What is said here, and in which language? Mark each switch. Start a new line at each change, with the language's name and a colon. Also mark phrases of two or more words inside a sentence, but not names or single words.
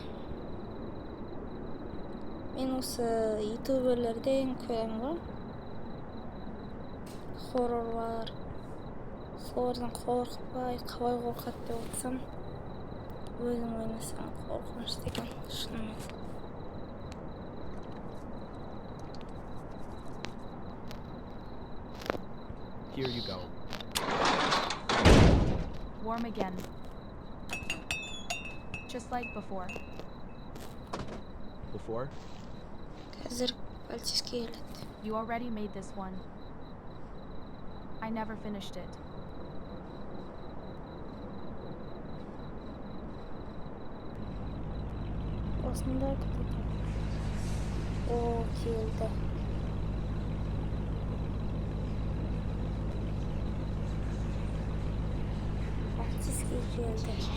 Kazakh: Мен осы ютуберлерден көремін ғой. Хоррорлар. Солардан қорықпай, қалай қорқады деп отырсам, өзің ойнасаң қорқынышты екен, шынымен.
English: Here you go. Warm again. Just like before. Before?
Kazakh: Қазір пальческий келеді.
English: You already made this one. I never finished it.
Kazakh: Осында күтеді. О, келді. Пальческий келді.